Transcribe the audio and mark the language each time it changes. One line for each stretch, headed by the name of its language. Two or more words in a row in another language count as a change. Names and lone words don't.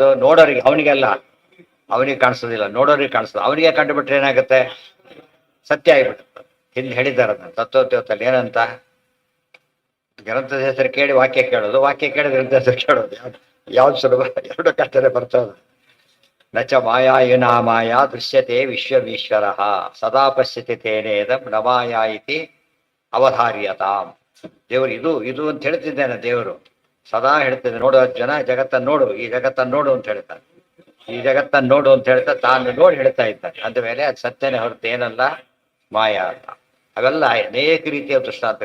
Kannada: ನೋಡೋರಿಗೆ, ಅವನಿಗೆಲ್ಲ. ಅವನಿಗೆ ಕಾಣಿಸೋದಿಲ್ಲ, ನೋಡೋರಿಗೆ ಕಾಣಿಸ್ತದೆ. ಅವನಿಗೆ ಕಂಡುಬಿಟ್ರೆ ಏನಾಗುತ್ತೆ? ಸತ್ಯ ಆಗಿಬಿಡುತ್ತೆ. ಹಿಂದೆ ಹೇಳಿದ್ದಾರೆ ಅದನ್ನು ತತ್ವೋದ್ಯೋತಲ್ಲಿ ಏನಂತ, ಗ್ರಂಥದ ಹೆಸರು ಕೇಳಿ ವಾಕ್ಯ ಕೇಳೋದು, ವಾಕ್ಯ ಕೇಳಿ ಗ್ರಂಥದ ಹೆಸರು ಕೇಳೋದು, ಯಾವ್ದು ಸುಲಭ? ಎರಡು ಕಷ್ಟನೇ ಬರ್ತದೆ.
Sanskrit: ನಚ ಮಾಯಾ ಯುನಾ ಮಾಯಾ ದೃಶ್ಯತೆ ವಿಶ್ವಮೀಶ್ವರ ಸದಾ ಪಶ್ಯತೆ ತೇನೇದಂ ನ ಮಾಯಾ ಇತಿ ಅವಧಾರ್ಯತಾಂ.
Kannada: ದೇವರು ಇದು ಅಂತ ಹೇಳ್ತಿದ್ದೇನೆ. ದೇವರು ಸದಾ ಹೇಳ್ತಿದ್ದೆ, ನೋಡು ಜನ ಜಗತ್ತನ್ನು ನೋಡು, ಈ ಜಗತ್ತನ್ನು ನೋಡು ಅಂತ ಹೇಳ್ತಾನೆ. ಈ ಜಗತ್ತನ್ನು ನೋಡು ಅಂತ ಹೇಳ್ತಾ ತಾನು ನೋಡಿ ಹೇಳ್ತಾ ಇದ್ದಾನೆ. ಅಂದಮೇಲೆ ಅದು ಸತ್ಯನೇ ಹೊರತು ಏನಲ್ಲ, ಮಾಯಾ ಅಂತ. ಅವೆಲ್ಲ ಅನೇಕ ರೀತಿಯ ದೃಷ್ಟಾಂತ.